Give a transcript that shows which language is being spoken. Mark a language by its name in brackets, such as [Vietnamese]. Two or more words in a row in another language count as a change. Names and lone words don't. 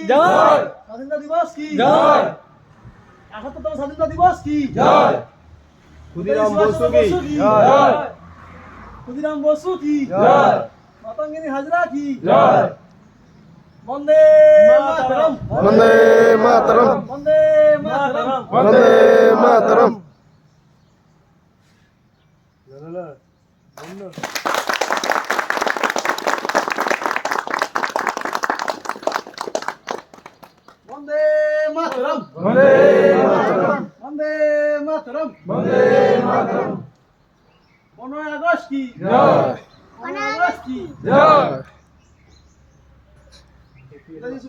[Bangla] জয়! স্বাধীনতা দিবস কি জয়! ৭১তম স্বাধীনতা দিবস কি জয়! ক্ষুদিরাম বসু কি জয়! ক্ষুদিরাম বসু কি জয়! মাতঙ্গিনী হাজরা কি জয়! বন্দে মাতরম বন্দে মাতরম বন্দে মাতরম বন্দে মাতরম বন্দে মাতরম বন্দে মাতরম বন্দে মাতরম বন্দে মাতরম 15 আগস্ট কি जय 15 আগস্ট কি जय নেতাজি সুভাষ